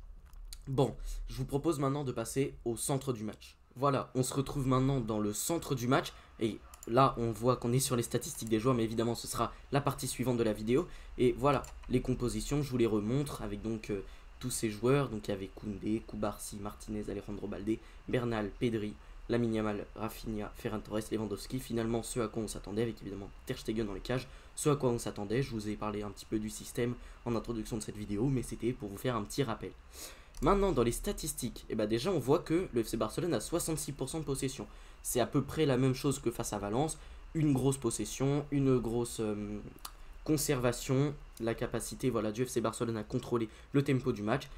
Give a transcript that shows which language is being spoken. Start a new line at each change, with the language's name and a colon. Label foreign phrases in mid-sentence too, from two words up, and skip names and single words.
French: Bon, je vous propose maintenant de passer au centre du match. Voilà, on se retrouve maintenant dans le centre du match. Et là, on voit qu'on est sur les statistiques des joueurs, mais évidemment, ce sera la partie suivante de la vidéo. Et voilà, les compositions, je vous les remontre avec donc tous ces joueurs. Donc il y avait Koundé, Cubarsí, Martinez, Alejandro Balde, Bernal, Pedri, Lamine Yamal, Rafinha, Ferran Torres, Lewandowski. Finalement, ce à quoi on s'attendait, avec évidemment Ter Stegen dans les cages. Ce à quoi on s'attendait, je vous ai parlé un petit peu du système en introduction de cette vidéo, mais c'était pour vous faire un petit rappel. Maintenant, dans les statistiques, eh ben déjà on voit que le FC Barcelone a 66% de possession. C'est à peu près la même chose que face à Valence. Une grosse possession, une grosse conservation, la capacité voilà, du FC Barcelone à contrôler le tempo du match.